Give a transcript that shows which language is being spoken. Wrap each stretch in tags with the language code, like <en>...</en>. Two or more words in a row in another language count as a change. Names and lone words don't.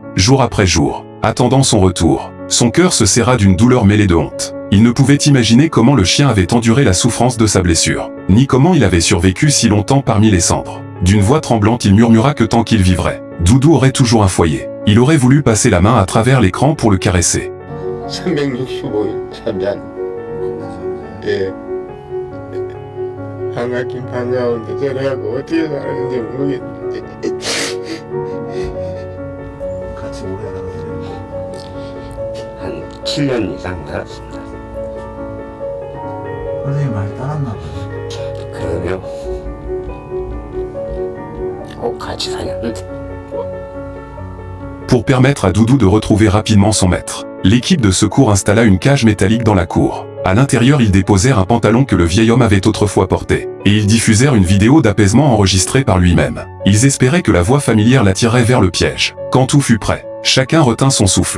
<fr>Jour après jour, attendant son retour, son cœur se serra d'une douleur mêlée de honte. Il ne pouvait imaginer comment le chien avait enduré la souffrance de sa blessure, ni comment il avait survécu si longtemps parmi les cendres. D'une voix tremblante, il murmura que tant qu'il vivrait, Doudou aurait toujours un foyer. Il aurait voulu passer la main à travers l'écran pour le caresser.</fr> <ko>365일 잠잔 예 한가긴 반가운데 제가 어떻게 살았는지 모르겠는데 같이 오래 살았어요? 한 7년 이상 살았습니다. 선생님 많이 따랐나 봐요. 그러면 꼭 같이 살았는데.</ko> <fr>Pour permettre à Doudou de retrouver rapidement son maître, l'équipe de secours installa une cage métallique dans la cour. À l'intérieur, ils déposèrent un pantalon que le vieil homme avait autrefois porté, et ils diffusèrent une vidéo d'apaisement enregistrée par lui-même. Ils espéraient que la voix familière l'attirerait vers le piège. Quand tout fut prêt, chacun retint son souffle.</fr>